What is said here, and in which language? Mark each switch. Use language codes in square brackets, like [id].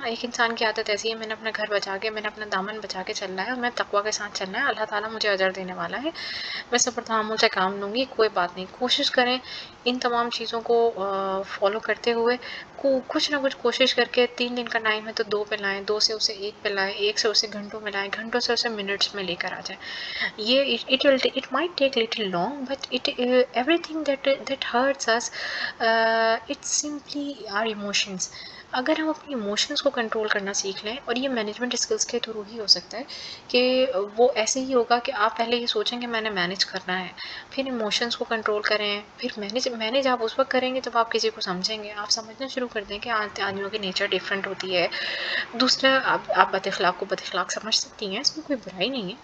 [ur] ایک انسان کی عادت ایسی ہے، میں نے اپنا گھر بچا کے، میں نے اپنا دامن بچا کے چلنا ہے اور میں تقویٰ کے ساتھ چلنا ہے. اللہ تعالیٰ مجھے اجر دینے والا ہے، میں صبر تحمل سے کام لوں گی، کوئی بات نہیں. کوشش کریں ان تمام چیزوں کو فالو کرتے ہوئے کچھ نہ کچھ کوشش کر کے 3 دن کا ٹائم ہے تو 2 پہ لائیں، 2 سے اسے 1 پہ لائیں، 1 سے اسے گھنٹوں میں لائیں، گھنٹوں سے اسے منٹس میں لے کر آ جائیں. [en] یہ it might take little long but everything that hurts us it's simply our emotions. [ur] اگر ہم اپنی ایموشنس کو کنٹرول کرنا سیکھ لیں، اور یہ مینجمنٹ اسکلس کے تھرو ہی ہو سکتا ہے کہ وہ ایسے ہی ہوگا کہ آپ پہلے یہ سوچیں کہ میں نے مینیج کرنا ہے، پھر ایموشنس کو کنٹرول کریں، پھر مینیج آپ اس وقت کریں گے جب آپ کسی کو سمجھیں گے. آپ سمجھنا شروع کر دیں کہ آدمیوں کی نیچر ڈفرینٹ ہوتی ہے. دوسرا آپ بد اخلاق کو بد اخلاق سمجھ سکتی ہیں، اس میں کوئی برائی نہیں ہے.